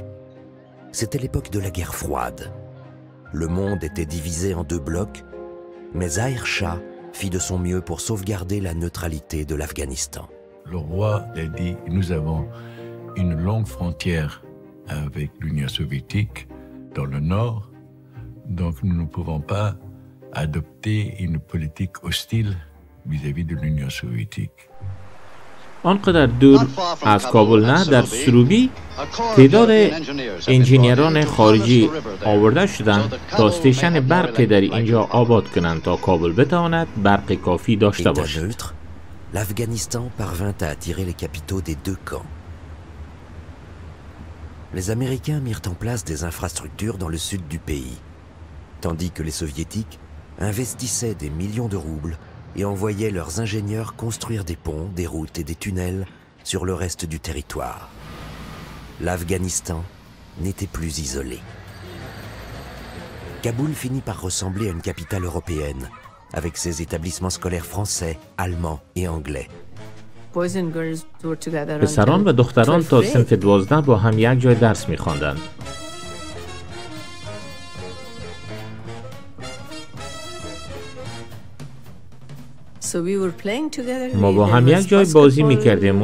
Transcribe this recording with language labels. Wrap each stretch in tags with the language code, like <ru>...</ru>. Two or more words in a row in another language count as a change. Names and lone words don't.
<fr>C'était l'époque de la guerre froide. Le monde était divisé en deux blocs, mais Zahir Shah fit de son mieux pour sauvegarder la neutralité de l'Afghanistan. Le roi a dit, nous avons une longue frontière avec l'Union soviétique dans le nord, donc nous ne pouvons pas adopter une politique hostile vis-à-vis de l'Union soviétique.</fr> <fa>آنقدر دور از کابل نه، در سروبی تعداد انجینیران خارجی آورده شدند تا استیشن برقی در اینجا آباد کنند تا کابل بتواند برق کافی داشته باشد.</fa> <fr>L'Afghanistan parvint à attirer les capitaux des deux camps. Les Américains mirent en place des infrastructures dans le sud du pays, tandis que les Soviétiques investissaient des millions de roubles et envoyaient leurs ingénieurs construire des ponts, des routes et des tunnels sur le reste du territoire. L'Afghanistan n'était plus isolé. Kaboul finit par ressembler à une capitale européenne, avec ses établissements scolaires français, allemands et anglais.</fr> <fa>پسران و دختران تا صنف 12 با هم یک جای درس می‌خواندند. ما با هم یک جای بازی می‌کردیم.</fa>